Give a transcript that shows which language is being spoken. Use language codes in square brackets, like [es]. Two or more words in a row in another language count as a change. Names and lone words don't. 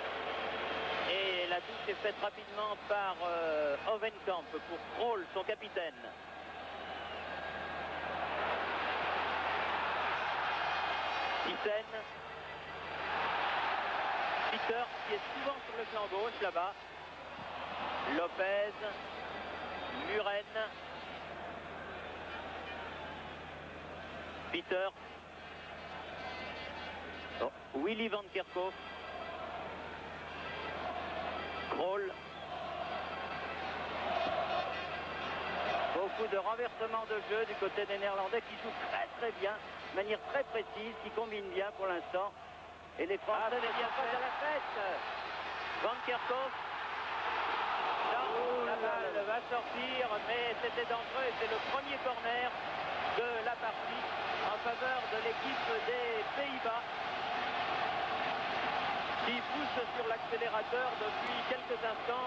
[fr] Et la touche est faite rapidement par Ovenkamp pour Krol, son capitaine. Thyssen. Peter qui est souvent sur le flanc gauche là-bas. Lopez. Muren. Peter. Oh, Willy van Kerkhoff. Krol. Beaucoup de renversement de jeu du côté des Néerlandais qui jouent très bien, de manière très précise, qui combinent bien pour l'instant. Et les Français ne viennent pas à la fête. Van Kerkhoff. Non, la balle va sortir, mais c'était dangereux et c'est le premier corner de la partie en faveur de l'équipe des Pays-Bas qui pousse sur l'accélérateur depuis quelques instants.